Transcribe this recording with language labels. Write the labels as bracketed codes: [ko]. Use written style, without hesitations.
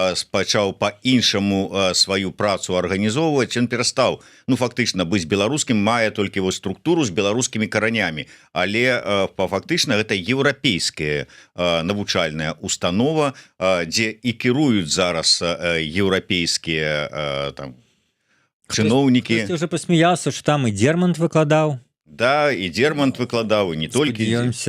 [be] пачаў па-іншаму сваю працу арганізоўваць, ён перастаў фактычна быць беларускім, мае толькі вось структуру з беларускімі каранямі, але фактычна гэта еўрапейская навучальная установа, дзе і кіруюць зараз еўрапейскія чыноўнікі. [ru] Ты уже посмеялся, что там и Дермант выкладаў. [be] Да, і Дермант выкладаў, і не толькі